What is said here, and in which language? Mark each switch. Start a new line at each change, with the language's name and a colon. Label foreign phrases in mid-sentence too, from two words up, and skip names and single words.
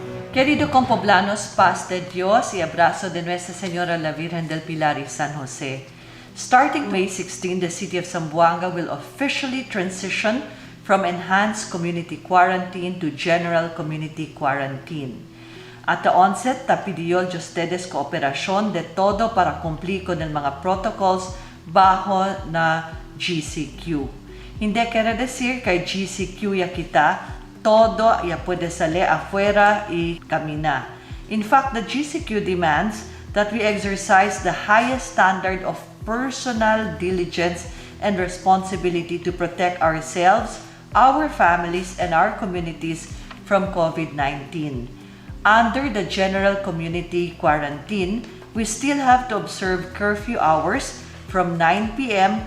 Chavacano: Querido compoblanos, paz de Dios y abrazo de Nuestra Señora la Virgen del Pilar y San Jose.
English: Starting May 16, the city of Zamboanga will officially transition from enhanced community quarantine to general community quarantine. At the onset,
Chavacano: pidió a ustedes cooperación de todo para cumplir con el mga protocols bajo na GCQ. Hindi quiere decir kay GCQ ya kita, todo ya puede salir afuera y caminar.
English: In fact, the GCQ demands that we exercise the highest standard of personal diligence and responsibility to protect ourselves, our families, and our communities from COVID-19. Under the general community quarantine, we still have to observe curfew hours from 9 p.m.